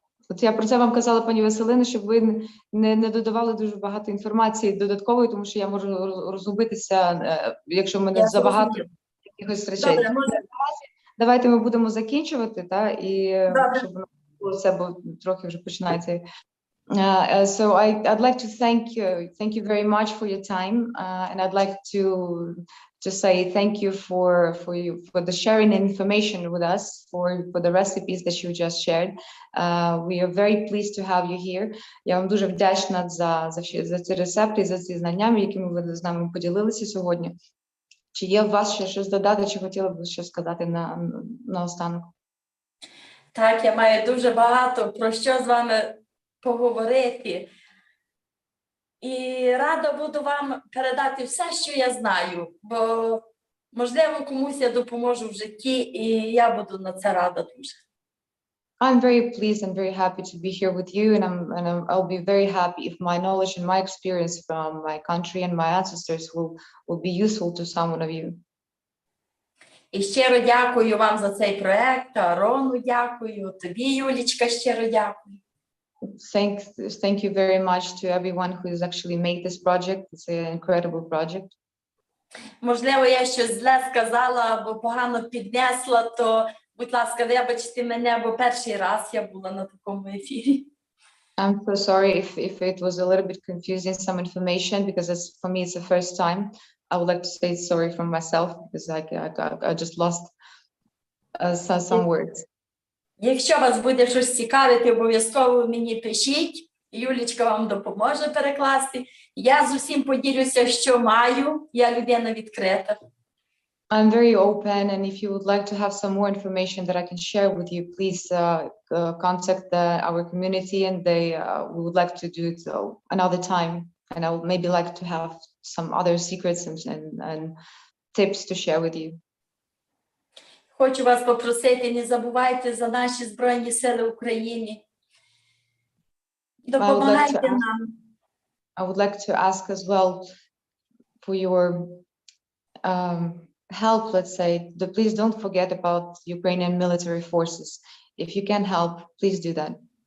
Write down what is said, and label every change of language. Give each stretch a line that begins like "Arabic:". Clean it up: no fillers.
Ukrainian: От я про це вам казала, пані Василино, щоб ви не додавали дуже багато інформації додаткової, тому що я можу розгубитися, якщо в мене забагато якихось речей. Добре, Давайте ми будемо закінчувати, і Добре. щоб це, бо трохи вже починається.
English: So I'd like to thank you very much for your time, and I'd like to say thank you for the sharing information with us, for the recipes that you just shared. We are very pleased to have you here.
Ukrainian: Я вам дуже вдячна за ці рецепти, за ці знання, якими ви з нами поділилися сьогодні. Чи є у вас ще щось додати, чи хотіли б щось сказати на останок? Так, я маю дуже багато про що з вами поговорити. І рада буду вам передати все, що я знаю, бо, можливо, комусь я допоможу в житті, і я буду на це рада дуже.
English: I'm very pleased and very happy to be here with you, and I'll be very happy if my knowledge and my experience from my country and my ancestors will be useful to someone of you.
Ukrainian: І щиро дякую вам за цей проект, Арону дякую, тобі, Юлічка, щиро дякую.
English: Thank you very much to everyone who has actually made this project. It's an incredible project.
Ukrainian: Можливо, я щось зле сказала або погано піднесла, то, будь ласка, вибачте мене, бо перший раз я була на такому ефірі.
English: I'm so sorry if it was a little bit confusing, some information, because for me it's the first time. I would like to say sorry from myself because I just lost some words.
Ukrainian: Якщо вас буде щось цікавити, обов'язково мені пишіть. Юлічка вам допоможе перекласти. Я з усім поділюся, що маю. Я людина відкрита.
English: I'm very open, and if you would like to have some more information that I can share with you, please contact our community, and we would like to do it another time. And I would maybe like to have some other secrets and tips to share with you.
Ukrainian: Хочу вас попросити, не забувайте за наші Збройні Сили України. Допомагайте нам.
English: I would like to ask as well for your help, let's say, please don't forget about Ukrainian military forces. If you can help, please do that.